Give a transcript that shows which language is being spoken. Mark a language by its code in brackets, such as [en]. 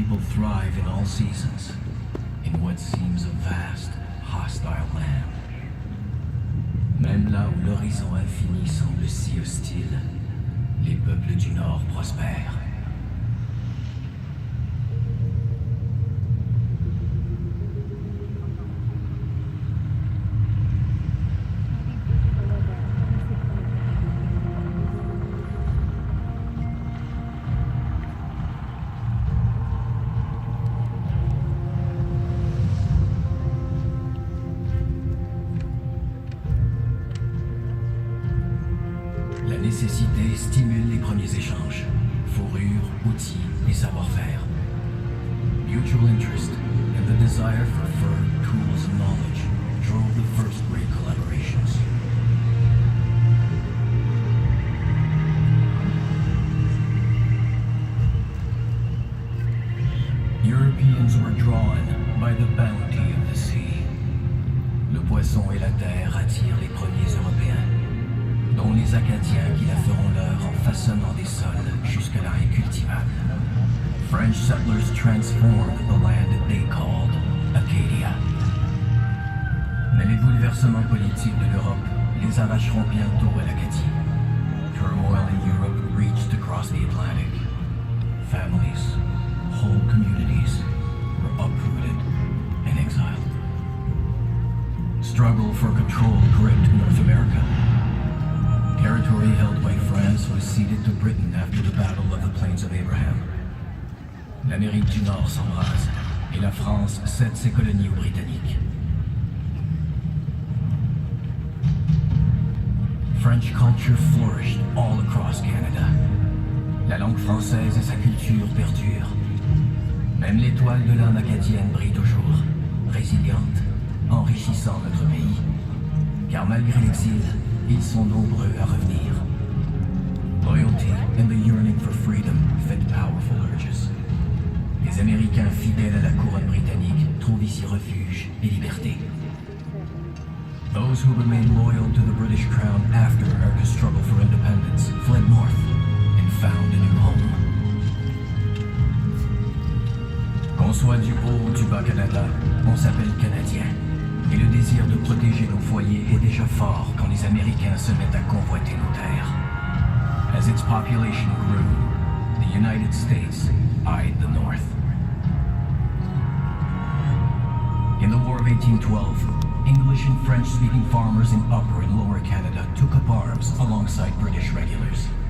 [en] Thrive in all seasons, in what seems a vast, hostile land. [fr] Même là où l'horizon infini semble si hostile, les peuples du Nord prospèrent. La nécessité stimule les premiers échanges. Fourrure, outils et savoir-faire. [en] Mutual interest and the desire for fur, tools and knowledge drove the first great collaborations. Europeans were drawn by the bounty of the sea. [fr] Le poisson et la terre attirent les premiers Européens, dont les Acadiens qui la feront leur en façonnant des sols jusque-là incultivables. [en] French settlers transformed the land they called Acadia. [fr] Mais les bouleversements politiques de l'Europe les arracheront bientôt à l'Acadie. [en] Turmoil in Europe reached across the Atlantic. Families, whole communities were uprooted and exiled. Struggle for control gripped North America. Territory held by France was ceded to Britain after the Battle of the Plains of Abraham. [fr] L'Amérique du Nord s'embrase et la France cède ses colonies aux Britanniques. [en] French culture flourished all across Canada. [fr] La langue française et sa culture perdurent. Même l'étoile de l'âme acadienne brille toujours, résiliente, enrichissant notre pays. Car malgré l'exil, ils sont nombreux à revenir. [en] Loyalty and the yearning for freedom fed powerful urges. [fr] Les Américains fidèles à la couronne britannique trouvent ici refuge et liberté. [en] Those who remained loyal to the British Crown after America's struggle for independence fled north and found a new home. [fr] Qu'on soit du haut ou du bas Canada, on s'appelle Canadien. Et le désir de protéger nos foyers est déjà fort quand les Américains se mettent à convoiter nos terres. [en] As its population grew, the United States eyed the North. In the War of 1812, English and French-speaking farmers in Upper and Lower Canada took up arms alongside British regulars.